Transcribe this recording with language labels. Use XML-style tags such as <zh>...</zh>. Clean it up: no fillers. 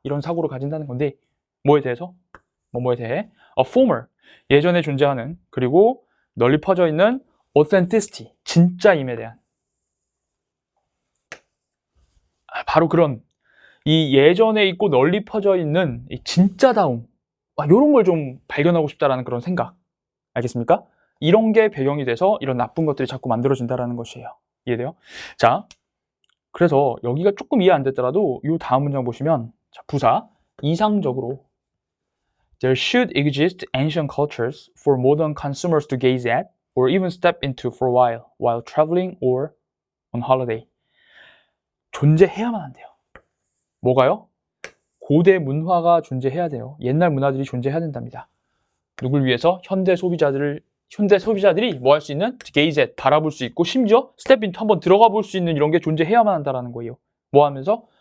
<ko>이런 사고를 가진다는 건데 뭐에 대해서? 뭐뭐에 대해</ko> <en>a former</en> <ko>예전에 존재하는 그리고 널리 퍼져 있는 authenticity 진짜임에 대한 바로 그런 이 예전에 있고 널리 퍼져 있는 이 진짜다움 이런 걸 좀 발견하고 싶다라는 그런 생각 알겠습니까? 이런 게 배경이 돼서 이런 나쁜 것들이 자꾸 만들어진다라는 것이에요. 이해돼요? 자, 그래서 여기가 조금 이해 안 됐더라도 이 다음 문장 보시면 자, 부사 이상적으로</ko> <en>There should exist ancient cultures for modern consumers to gaze at or even step into for a while traveling or on holiday.</en> <ko>존재해야만 한대요. 뭐가요? 고대 문화가 존재해야 돼요. 옛날 문화들이 존재해야 된답니다. 누굴 위해서? 현대 소비자들이 뭐 할 수 있는?</ko> <en>gaze at,</en> <ko>바라볼 수 있고 심지어</ko> <en>step into</en> <ko>한번 들어가 볼 수 있는 이런 게 존재해야만 한다는 거예요. 뭐 하면서?</ko>